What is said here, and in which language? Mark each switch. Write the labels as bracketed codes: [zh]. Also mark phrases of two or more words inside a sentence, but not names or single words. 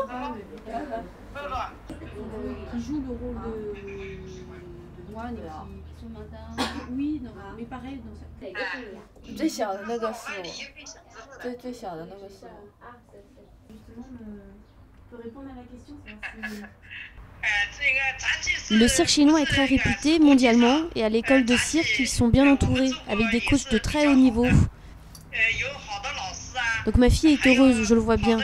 [fr] Qui joue le rôle de moi, Oui, non, mais pareil. [zh] 最小的那个是我，最小的那个是我。 [fr] Le cirque chinois est très réputé mondialement et à l'école de cirque, ils sont bien entourés avec des coachs de très haut niveau. Donc ma fille est heureuse, je le vois bien.